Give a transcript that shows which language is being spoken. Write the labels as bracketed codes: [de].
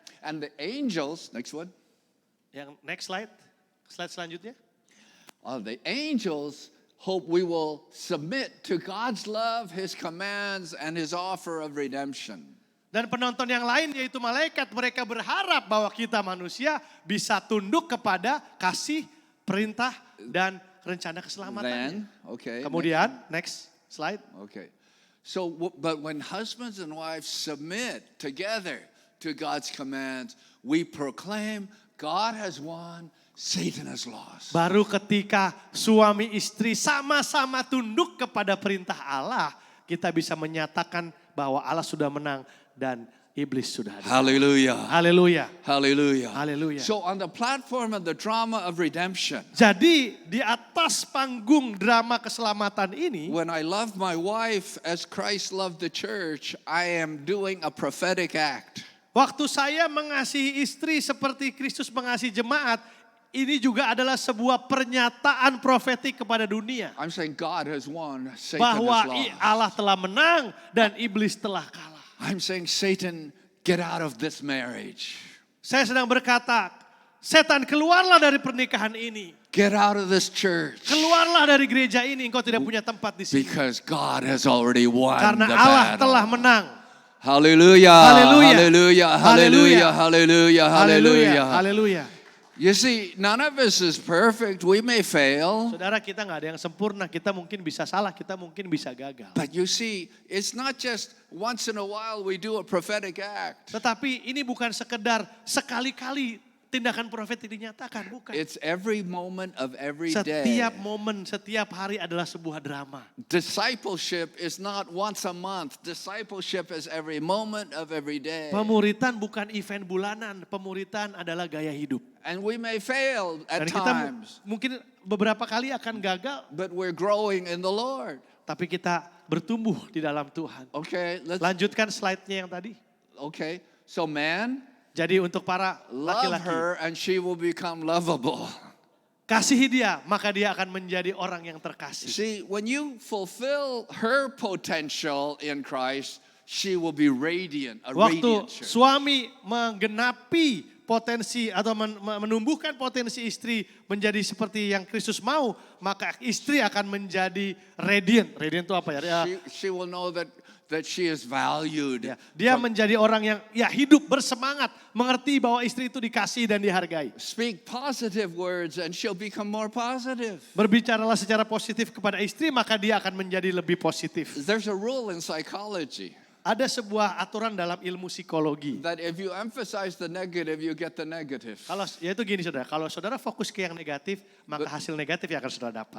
[en] And the angels, next one. [id] Yang [en] next slide. [id] Slide selanjutnya. [en] The angels hope we will submit to God's love, His commands, and His offer of redemption. [id] Dan penonton yang lain yaitu malaikat, mereka berharap bahwa kita manusia bisa tunduk kepada kasih, perintah, dan rencana keselamatannya. [en] Then, okay. [id] Kemudian, [en] next slide. Okay. So, but when husbands and wives submit together to God's commands, we proclaim God has won, Satan has lost. [id] Baru ketika suami istri sama-sama tunduk kepada perintah Allah, kita bisa menyatakan bahwa Allah sudah menang dan iblis sudah ada. [en] Hallelujah. [id] Haleluya. [en] Hallelujah. Hallelujah. So on the platform of the drama of redemption, [id] Jadi di atas panggung drama keselamatan ini, [en] when I love my wife as Christ loved the church, I am doing a prophetic act. [id] waktu saya mengasihi istri seperti Kristus mengasihi jemaat, ini juga adalah sebuah pernyataan profetik kepada dunia. [en] I'm saying God has won, Satan [id] Bahwa [en] has lost. [id] Allah telah menang dan iblis telah kalah. [en] I'm saying, Satan, get out of this marriage. [id] Saya sedang berkata, setan keluarlah dari pernikahan ini. [en] Get out of this church. [id] Keluarlah dari gereja ini, engkau tidak punya tempat di sini. [en] Because God has already won [id] Karena [en] the [id] Allah [en] battle. [id] telah menang. [en] Hallelujah. Hallelujah. Hallelujah. Hallelujah. Hallelujah. Hallelujah. [id] Haleluya. [en] You see, none of us is perfect. We may fail. [id] Saudara, kita nggak ada yang sempurna. Kita mungkin bisa salah, kita mungkin bisa gagal. [en] But you see, it's not just once in a while we do a prophetic act. [id] Tetapi ini bukan sekedar sekali-kali tindakan profetik dinyatakan, bukan. [en] It's every moment of every day. [id] Setiap momen, setiap hari adalah sebuah drama. [en] Discipleship is not once a month. Discipleship is every moment of every day. [id] Pemuritan bukan event bulanan, pemuritan adalah gaya hidup. [en] And we may fail at [id] Dan kita [en] times, [id] mungkin beberapa kali akan gagal, [en] but we're growing in the Lord. [id] tapi kita bertumbuh di dalam Tuhan. [en] Okay, [id] Lanjutkan slide-nya yang tadi. [en] okay. So man, [id] Jadi untuk para [en] love [id] laki-laki, [en] her and she will become lovable. [id] kasihi dia, maka dia akan menjadi orang yang terkasih. [en] See, when you fulfill her potential in Christ, she will be radiant, a [id] Waktu [en] radiant church. [id] suami menggenapi potensi atau menumbuhkan potensi istri menjadi seperti yang Kristus mau, maka istri akan menjadi radiant. Radiant itu apa ya? [en] She will know that she is valued. [id] Ya, dia menjadi orang yang hidup bersemangat, mengerti bahwa istri itu dikasihi dan dihargai. [en] Speak positive words and she'll become more positive. [id] Berbicaralah secara positif kepada istri, maka dia akan menjadi lebih positif. [en] There's a rule in psychology [id] Ada sebuah aturan dalam ilmu psikologi. [en] that if you emphasize the negative, you get the negative. [id] Yaitu gini saudara, kalau saudara fokus ke yang negatif, maka hasil negatif yang akan saudara dapat.